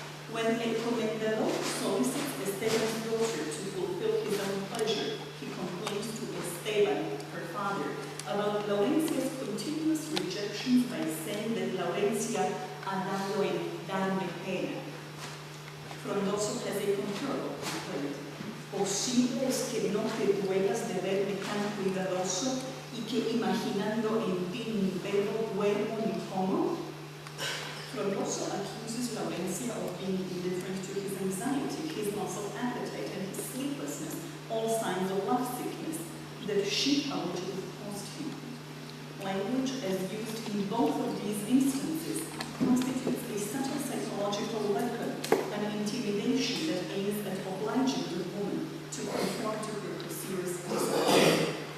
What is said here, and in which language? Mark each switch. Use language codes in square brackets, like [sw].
[en] When el comendador solicits Esteban's daughter to fulfill his own pleasure, he complains to Esteban, her father, about Laurencia's continuous rejections by saying that [es] Laurencia ha dado en darme pena. [en] Frondoso has a comparable complaint. [es] ¿Posible es que no te duelas de verme tan cuidadoso y que imaginando en ti ni bebo, duermo ni como? [en] Frondoso accuses Laurencia of being indifferent to his anxiety, his loss of appetite, and his sleeplessness, all signs of love sickness that she allegedly caused him. Language as used in both of these instances constitutes a subtle psychological weapon, an intimidation that aims at obliging the woman to conform to her pursuer's desires.